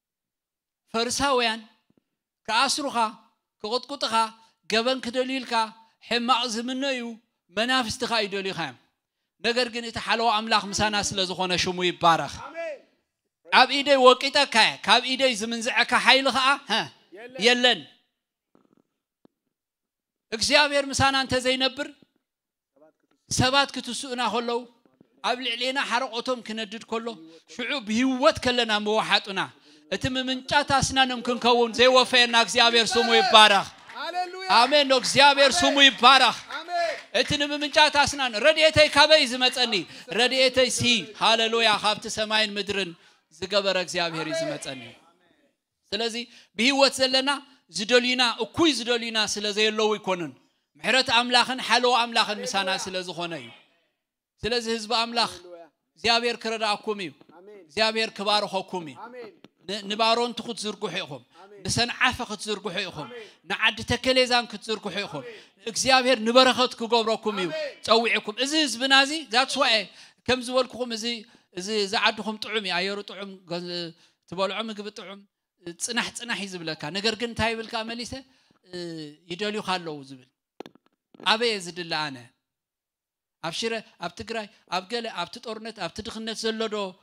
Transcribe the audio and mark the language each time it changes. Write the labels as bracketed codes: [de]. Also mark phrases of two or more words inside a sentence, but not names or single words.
[ti] ፈሪሳውያን ከኣስሩኻ ክቆጥቁጥኻ ገበን ክደልይልካ ሕማቕ ዝምነዩ መናፍስትኻ ይደልዩ ኻዮም ነገር ግን እቲ ሓለዋ ኣምላኽ ምሳና ስለ ዝኾነ ሽሙ ይባረኽ ኣብ ኢደይ ወቂጠካ ካብ ኢደይ ዝምንዝዐካ ሓይሊ ኸኣ የለን እግዚአብሔር ምሳና እንተ ዘይነብር ሰባት ክትስኡና ከለው ኣብ ልዕሊና ሓረቆቶም ክነድድ ከሎ ሽዑ ብህይወት ከለና መዋሓጡና እቲ ምምንጫት ኣስናንም ክንከውን ዘይወፈየና እግዚአብሔር ስሙ ይባረኽ አሜን ነው እግዚአብሔር ስሙ ይባረኽ እቲ ንምምንጫት ኣስናን ረድኤተይ ካበይ ዝመጸኒ ረድኤተይ ሲ ሃሌሉያ ካብቲ ሰማይን ምድርን ዝገበረ እግዚአብሔር ይዝመጸኒ ስለዚ ብህይወት ዘለና ዝደልዩና እኩይ ዝደልዩና ስለዘየለው ይኮኑን ምሕረት ኣምላኽን ሓለዋ ኣምላኽን ምሳና ስለዝኾነ እዩ ስለዚ ህዝብ ኣምላኽ እግዚአብሔር ክረዳእኩም እዩ እግዚአብሔር ክባርኸኩም እዩ ንባሮን ትኹት ዝርግሑ ኢኹም ንሰንዓፈ ክትዝርግሑ ኢኹም ንዓዲ ተከሌዛን ክትዝርግሑ ኢኹም እግዚአብሔር ንበረኸት ክገብረኩም እዩ ፀዊዕኩም እዚ ህዝብና እዚ [en] that's why [ti] ከም ዝበልኩኹም እዚ ዝዓድኹም ጥዑም እዩ ኣየሩ ጥዑም ትበልዑ ምግቢ ጥዑም ጽናሕ ይዝብለካ ነገር ግን እንታይ ይብልካ መሊሰ ይደልዩ ካለው ዝብል ኣበየ ዝድላ ኣነ ኣብ ሽረ ኣብ ትግራይ ኣብ ገለ ኣብ ጦርነት ኣብ ድኽነት ዘለዶ